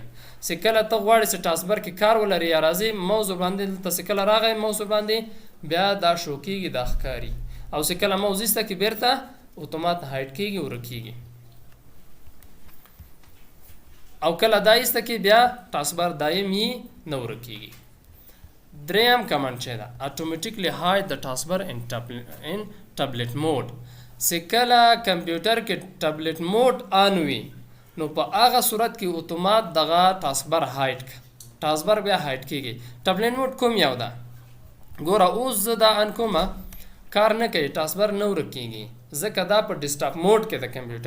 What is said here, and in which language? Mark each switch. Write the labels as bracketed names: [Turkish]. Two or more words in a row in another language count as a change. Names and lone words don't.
[Pashto] چې کله ته غواړې چې ټاسکبر کې کار ولري یا راځي ماوس ورباندې دلته چې کله راغی ماوس ورباندې بیا دا شو کېږي، دا ښکاري. او چې کله ماوس ایسته کې بیرته اتومات هایډ کېږي، ورکېږي. او کله دا ایسته کې بیا ټاسکبر دایم یې نه ورکېږي. دریم کمانډ چې ده [English] automatically hide the taskbar in tablet mode. [Pashto] چې کله کمپیوټر کې [English] tablet mode [Pashto] آن وي نو په هغه صورت کې اتومات دغه ټاسکبر هایډ کا. ټاسکبر بیا هایډ کېږي. [English] tablet mode [Pashto] کوم یو ده؟ ګوره اوس زه دا آن کومه کار نه کوي، ټاسکبر نه ورکېږي، ځکه دا په [English] desktop mode [Pashto] کې ده کمپیوټر.